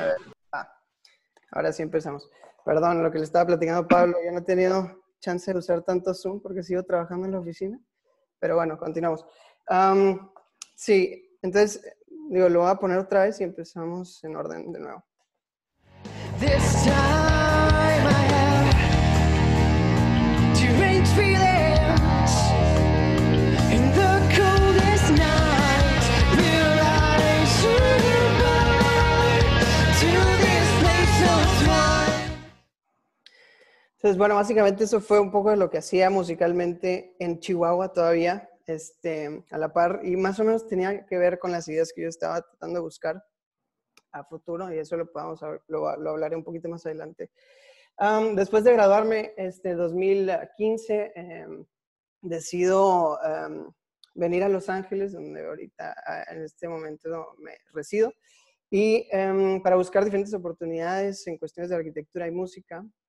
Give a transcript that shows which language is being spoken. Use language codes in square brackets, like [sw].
[es] A ver, ahora sí empezamos. Perdón, lo que le estaba platicando a Pablo, yo no he tenido chance de usar tanto Zoom porque sigo trabajando en la oficina. Pero bueno, continuamos. Sí, entonces, digo, lo voy a poner otra vez y empezamos en orden de nuevo. [en] This time I have strange feelings in the coldest night. Will I survive to this place of twilight? [es] Entonces, bueno, básicamente eso fue un poco de lo que hacía musicalmente en Chihuahua todavía, a la par, y más o menos tenía que ver con las ideas que yo estaba tratando de buscar a futuro, y eso lo hablaré un poquito más adelante. Después de graduarme, 2015, decido venir a Los Ángeles, donde ahorita en este momento me resido, y para buscar diferentes oportunidades en cuestiones de arquitectura y música.